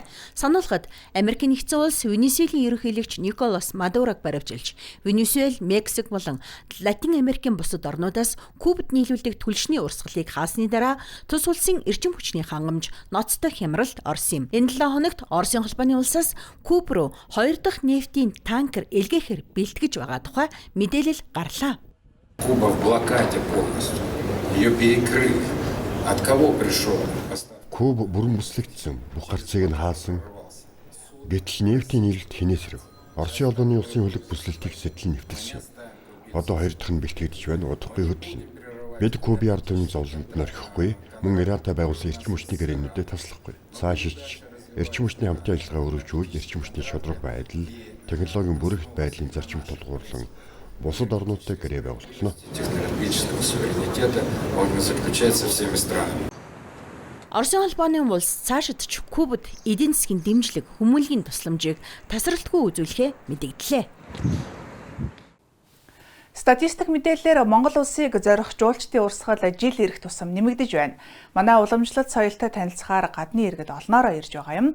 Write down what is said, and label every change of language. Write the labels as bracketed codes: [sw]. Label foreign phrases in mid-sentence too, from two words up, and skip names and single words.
[mn] Сануулгад Америк нэгдсэн улс Венесуелийн ерөнхийлөгч Николас Мадурог баривчилж, Венесуэл, Мексик болон Латин Америкийн бусад орнуудаас Кубад нийлүүлдэг түлшний урсгалыг хаасны дараа тус улсын эрчим хүчний хангамж ноцтой хямралд орсон юм. Энэ 7 хоногт Оросын холбооны улсаас Куб руу 2 дахь нефтийн танкер илгээхээр бэлтгэж байгаа тухай мэдээлэл гарлаа. [ru] Куба в блокаде полностью. Ее перекрыли. От кого пришел? [mn] Куб бүрэн бүслэгдсэн. Бүх гарцыг нь хаасан. Гэтэл нефтийн нийлэлт хинээс ирэв. Оросын холбооны улсын хөлөг бүслэлтийг сэтлэн нэвтэрсэн. Одоо 2 дахь нь бэлтгэгдэж байна. Удахгүй хөдлөнө. Бид Кубын ард түмний зовлонд нөрөхгүй, мөн Ирантай байгуулсан эрчим хүчний гэрээнүүдэд таслахгүй. Цаашиж эрчим хүчний хамтын ажиллагаа өргөжүүлж, эрчим хүчний шударга байдал, технологийн бүрэгт байдлын зарчим тулгуурлан бусад орнуудтай гэрээ байгуулна. [ru] Технологического суверенитета он заключается всеми странами. [mn] Оросын холбооны улс цаашид ч Кубад эдийн засгийн дэмжлэг, хүмүүнлэгийн тусламжийг тасралтгүй үзүүлэхээ мэдэгдлээ. Статистик мэдээлэлээр Монгол улсыг зорих жуулчдын урсгал жил ирэх тусам нэмэгдэж байна. Манай уламжлалт соёлтой танилцахаар гадны иргэд олноороо ирж байгаа юм.